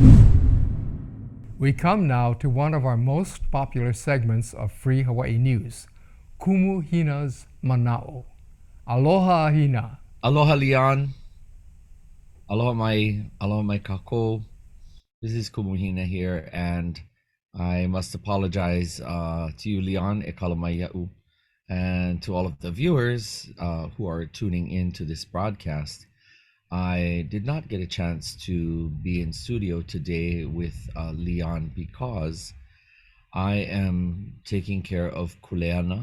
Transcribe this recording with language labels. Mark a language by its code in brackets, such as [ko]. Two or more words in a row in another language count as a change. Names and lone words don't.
[en] We come now to one of our most popular segments of Free Hawaii News, Kumu Hina's Mana'o. Aloha Hina. [haw] Aloha Leon. Aloha mai kako. [en] This is Kumu Hina here, and I must apologize to you, Leon, [haw] e kala mai ia'u, [en] and to all of the viewers who are tuning in to this broadcast. I did not get a chance to be in studio today with Leon because I am taking care of Kuleana.